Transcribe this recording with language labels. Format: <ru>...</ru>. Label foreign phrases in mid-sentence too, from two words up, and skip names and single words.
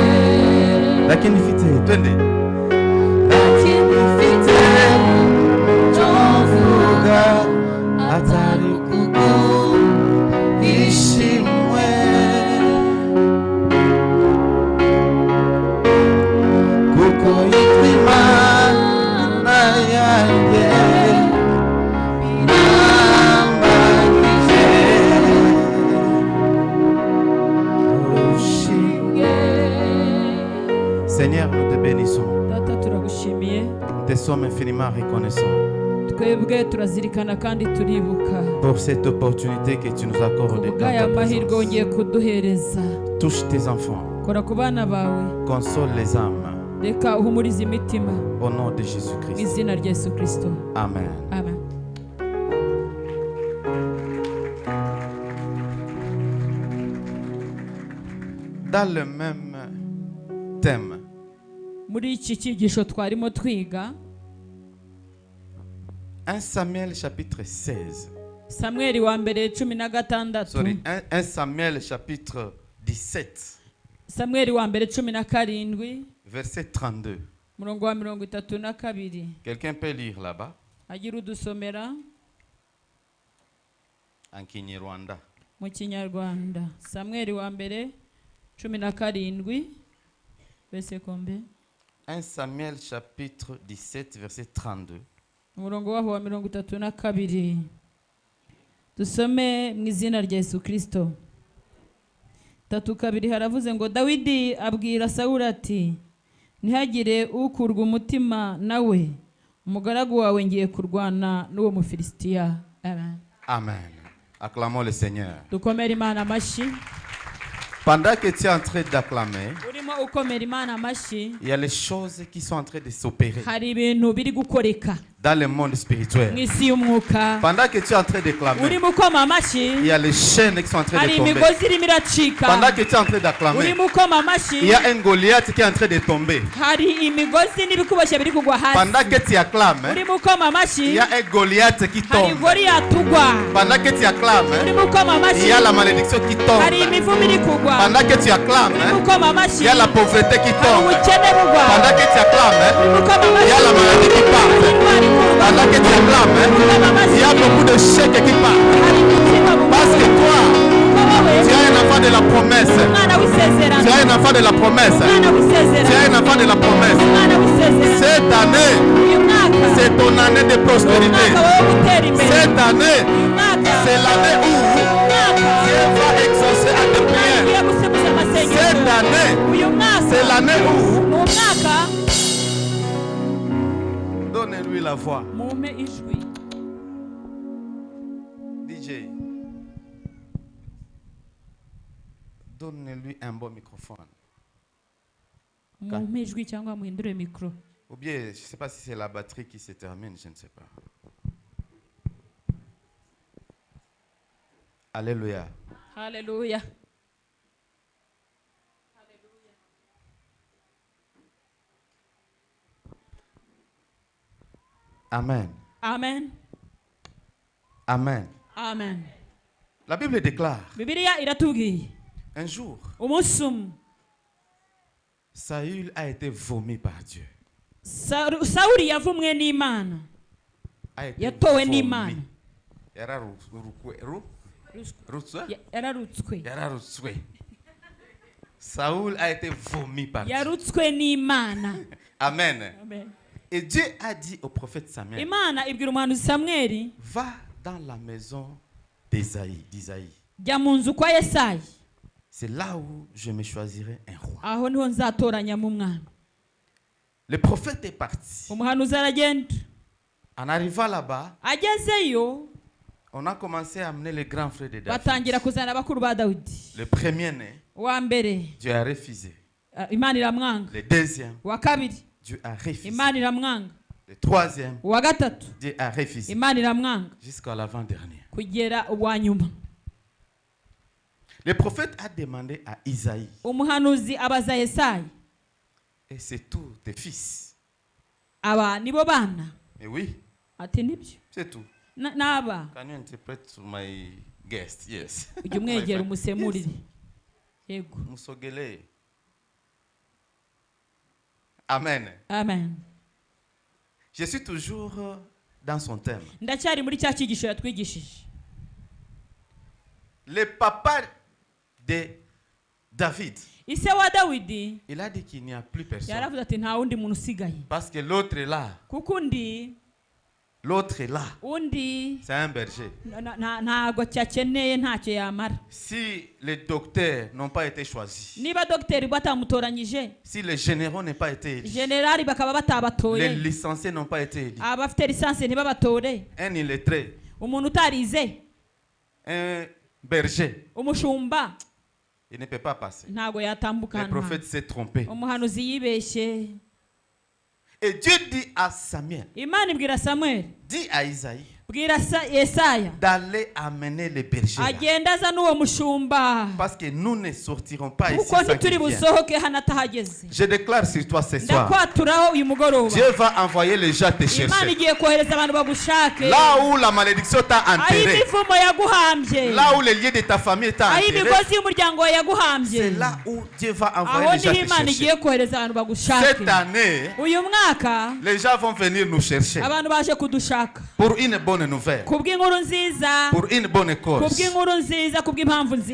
<rw>Lakini mfite twende atari kugu ishimwe kuko yitwa Imana yanjye nambagize ushimwe.</rw> <fr>Seigneur, nous te bénissons.</fr> <rw>Data turagushimiye.</rw> <fr>Nous te sommes infiniment reconnaissants</fr> <rw>twebwe turazirikana kandi turibuka</rw> <fr>pour cette opportunité que tu nous accordes de ta</fr> <rw>amahirwe wongeye kuduhereza.</rw> <fr>Touche tes enfants,</fr> <rw>kora ku bana bawe,</rw> <fr>console les âmes</fr> <rw>reka uhumurize imitima</rw> <fr>au nom de</fr> <rw>mu</rw> <fr>Jésus-Christ.</fr> <rw>izina rya Yesu Kristo. Amen. Amen.</rw> <fr>Dans le même thème,</fr> <rw>muri iki cyigisho twarimo twiga</rw> <fr>1 Samuel chapitre 16.</fr> <rw>Samweli wa mbere 16.</rw> <fr>Sorry, 1 Samuel chapitre 17,</fr> <rw>Samweli wa mbere 17</rw> <fr>verset 32.</fr> <rw>murongo wa 32.</rw> <fr>Quelqu'un peut lire là-bas</fr> <rw>agira udusomera</rw> <fr>en Kinyarwanda.</fr> <rw>mu Kinyarwanda. Samweli wa mbere 17</rw> <fr>verset combien? 1 Samuel chapitre 17, verset 32.</fr> <rw>umurongo waho wa 32. Dusome mu izina rya Yesu Kristo. 3:2 haravuze ngo Dawidi abwira Sawuli ati ntihagire ukurwa umutima nawe, umugaragu wawe ngiye kurwana n'uwo Mufilisitiya. Amen.</rw> <fr>Amen. Acclamons le Seigneur.</fr> <rw>Dukomere Imana amashi.</rw> <fr>Pendant que tu es en train d'acclamer,</fr> <rw>urimo ukomera Imana amashi,</rw> <fr>il y a les choses qui sont en train de s'opérer</fr> <rw>hari ibintu biri gukoreka</rw> <fr>dans le monde spirituel.</fr> <rw>mw'isi y'umwuka.</rw> <fr>Pendant que tu es en train de clamer,</fr> <rw>urimo ukoma amashi,</rw> <fr>il y a les chaînes qui sont en train</fr> <rw>hari</rw> <fr>de tomber.</fr> <rw>imigozi irimo iracika.</rw> <fr>Pendant que tu es en train d'acclamer,</fr> <rw>urimo ukoma amashi,</rw> <fr>il y a un Goliath qui est en train de tomber.</fr> <rw>hari imigozi n'ibikuboshye biri kugwa hasi.</rw> <fr>Pendant que tu acclames,</fr> <rw>urimo ukoma</rw> <fr>il</fr> <rw>amashi,</rw> <fr>y a un Goliath qui</fr> <rw>hari</rw> <fr>tombe.</fr> <rw>Goliath ugwa.</rw> <fr>Pendant que tu acclames,</fr> <rw>urimo ukoma</rw> <fr>il</fr> <rw>amashi,</rw> <fr>y a la malédiction qui</fr> <rw>hari</rw> <fr>tombe.</fr> <rw>imivumo iri kugwa.</rw> <fr>Pendant que tu acclames,</fr> <rw>urimo ukoma amashi,</rw> <fr>il y a la pauvreté qui</fr> <rw>hari</rw> <fr>tombe.</fr> <rw>ubukene bugwa.</rw> <fr>Pendant que tu acclames,</fr> <rw>urimo ukoma</rw> <fr>il</fr> <rw>amashi,</rw> <fr>y a la maladie qui part.</fr> <rw>hari indwara ikurwa.</rw> <fr>Pendant que tu acclames, il y a beaucoup de chèques qui partent.</fr> <rw>hari umutima bugwa.</rw> <fr>Parce que toi, tu as un enfant de la promesse.</fr> <rw>umwana w'isezerano,</rw> <fr>Tu as un enfant de la promesse.</fr> <rw>umwana</rw> <fr>Tu</fr> <rw>w'isezerano,</rw> <fr>as un enfant de la promesse.</fr> <rw>umwana w'isezerano.</rw> <fr>Cette année,</fr> <rw>uyu mwaka</rw> <fr>c'est ton année de prospérité.</fr> <rw>umwaka wo gutera imbere.</rw> <fr>Cette année,</fr> <rw>uyu mwaka</rw> <fr>c'est l'année où Dieu va exaucer à tes prières.</fr> <rw>ugiye gusubiza amasengesho.</rw> <fr>Cette année,</fr> <rw>uyu mwaka</rw> <fr>c'est l'année où</fr> <rw>ni umwaka</rw> <fr>donne-lui la voix.</fr> <rw>mumpe ijwi.</rw> <fr>DJ, donne-lui un bon microphone.</fr> <rw>mumpe ijwi cyangwa muhindure mikoro.</rw> <fr>Ou bien, je ne sais pas si c'est la batterie qui se termine, je ne sais pas. Alléluia.</fr> <rw>Haleluya. Amen. Amen. Amen. Amen.</rw> <fr>La Bible déclare</fr> <rw>Bibiliya iratubwiye</rw> <fr>un jour,</fr> <rw>umunsi umwe</rw> <fr>Saül a été vomi par Dieu.</fr> <rw>Sawuli yavumwe n'Imana.</rw> <fr>A été</fr> <rw>Yatowe</rw> <fr>vomi.</fr> <rw>n'Imana. Yararutswe.</rw> <fr>Saül a été vomi par Dieu.</fr> <rw>Yarutswe n'Imana. Amen. Amen.</rw> <fr>Et Dieu a dit au prophète Samuel,</fr> <rw>Imana ibwira umuhanuzi Samweli,</rw> <fr>va dans la maison d'Isaïe.</fr> <rw>jya mu nzu kwa Yesayi.</rw> <fr>C'est là où je me choisirai un roi.</fr> <rw>Aho niho nzatoranyamo umwami.</rw> <fr>Le prophète est parti.</fr> <rw>Umuhanuzi aragenda.</rw> <fr>En arrivant là-bas,</fr> <rw>Agezeyo</rw> <fr>on a commencé à amener les grands frères de David.</fr> <rw>batangira kuzana abakuru ba Dawidi.</rw> <fr>Le premier-né,</fr> <rw>Wa mbere</rw> <fr>Dieu a refusé.</fr> <rw>Imana iramwanga.</rw> <fr>Le deuxième,</fr> <rw>Wa kabiri</rw> <fr>Dieu a refusé.</fr> <rw>Imana iramwanga.</rw> <fr>Le troisième,</fr> <rw>Wa gatatu</rw> <fr>Dieu a refusé.</fr> <rw>Imana iramwanga</rw> <fr>Jusqu'à l'avant-dernier.</fr> <rw>kugera uwa nyuma.</rw> <fr>Le prophète a demandé à Isaïe,</fr> <rw>Umuhanuzi abaza Yesayi,</rw> <fr>et c'est tous tes fils.</fr> <rw>aba nibo bana?</rw> <fr>Et oui,</fr> <rw>Ati nibyo.</rw> <fr>c'est tout.</fr> <rw>Naba</rw> <en>Can you interpret to my guest? Yes.</en> <rw>ujya umwegera umusemurire. Yego. Musogele. Amen. Amen.</rw> <fr>Je suis toujours dans son thème.</fr> <rw>Ndacyari muri cya cyigisho yatwigishije.</rw> <fr>Le papa de David,</fr> <rw>Ise wa Dawidi</rw> <fr>il a dit qu'il n'y a plus personne.</fr> <rw>yaravuze ati nta wundi muntu usigaye.</rw> <fr>Parce que l'autre est là.</fr> <rw>Kuko undi</rw> <fr>C'est un berger.</fr> <rw>ntago cyakeneye ntacyo yamara.</rw> <fr>Si les docteurs n'ont pas été choisis,</fr> <rw>Niba dogiteri batamutoranyije,</rw> <fr>si les généraux n'ont pas été élus,</fr> <rw>generali bakaba</rw> <fr>les</fr> <rw>batabatoye,</rw> <fr>licenciés n'ont pas été élus,</fr> <rw>abafite lisansi ntibabatore,</rw> <fr>un illettré,</fr> <rw>umuntu utarize,</rw> <fr>un berger,</fr> <rw>umushumba</rw> <fr>il ne peut pas passer.</fr> <rw>ntago</rw> <fr>Le</fr> <rw>yatambuka.</rw> <fr>prophète s'est trompé.</fr> <rw>Umuhanuzi yibeshye.</rw> <fr>Et Dieu dit à Samuel,</fr> <rw>Imana ibwira Samuel,</rw> <fr>dit à Isaïe,</fr> <rw>bwira Yesaya</rw> <fr>d'aller amener les bergers là.</fr> <rw>agenda aza n'uwo mushumba,</rw> <fr>Parce que nous ne sortirons pas ici</fr> <rw>kuko</rw> <fr>sans</fr> <rw>ntituri</rw> <fr>qu'il vienne.</fr> <rw>busohoke hano atahageze.</rw> <fr>Je déclare sur toi ce soir,</fr> <rw>Ndakwaturaho uyu mugoroba,</rw> <fr>Dieu va envoyer les gens te</fr> <rw>Imana</rw> <fr>chercher.</fr> <rw>igiye kohereza abantu bagushake.</rw> <fr>Là où la malédiction t'a</fr> <rw>Aho</rw> <fr>enterré,</fr> <rw>imivumo yaguhambye,</rw> <fr>là où les liens de ta famille t'a</fr> <rw>aho</rw> <fr>enterré,</fr> <rw>imigozi y'umuryango wawe yaguhambye,</rw> <fr>c'est là où Dieu va</fr> <rw>aho</rw> <fr>envoyer les gens</fr> <rw>niho</rw> <fr>te</fr> <rw>Imana</rw> <fr>chercher.</fr> <rw>igiye kohereza abantu bagushake.</rw> <fr>Cette année,</fr> <rw>Uyu mwaka</rw> <fr>les gens vont venir nous chercher</fr> <rw>abantu baje kudushaka</rw> <fr>pour une bonne nouvelle,</fr> <rw>kubw'inkuru nziza,</rw> <fr>pour une bonne cause.</fr> <rw>kubw'inkuru nziza, kubw'impamvu</rw> <fr>Je</fr>